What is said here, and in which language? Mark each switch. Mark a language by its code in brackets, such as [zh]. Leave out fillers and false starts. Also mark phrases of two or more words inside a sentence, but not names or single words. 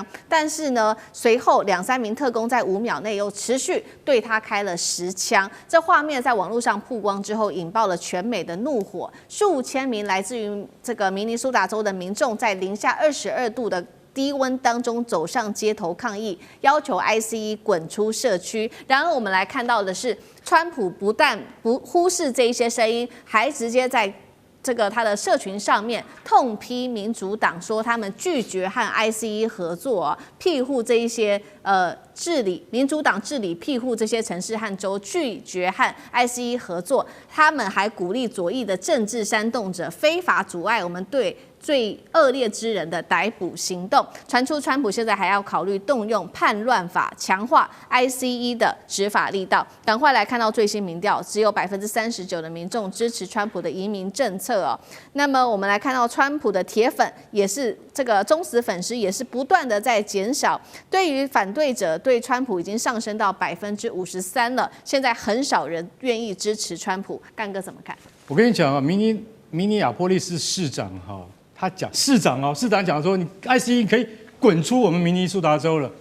[zh] 但是呢，隨後2、3名特工在5秒內又持續對他開了10槍。這畫面在網絡上曝光之後，引爆了全美的怒火。數千名來自於這個明尼蘇達州的民眾，在零下22度的低溫當中走上街頭抗議，要求 ICE 滾出社區。然而，我們來看到的是，川普不但不忽視這一些聲音，還直接在他的社群上面痛批民主黨，說他們拒絕和 ICE 合作，庇護這一些治理民主黨治理庇護這些城市和州，拒絕和 ICE 合作。他們還鼓勵左翼的政治煽動者，非法阻礙我們對最惡劣之人的逮捕行動。傳出川普現在還要考慮動用叛亂法，強化 ICE 的執法力道。趕快來看到最新民調，只有39%的民眾支持川普的移民政策哦。那麼我们来看到川普的鐵粉也是這個忠實粉絲也是不斷的在減少，對於反對者對川普已經上升到53%了。現在很少人願意支持川普，幹哥怎麼看？我跟你講啊，明尼亞波利斯市長哈。他講市長講說，你 ICE 可以滾出我們明尼蘇達州了。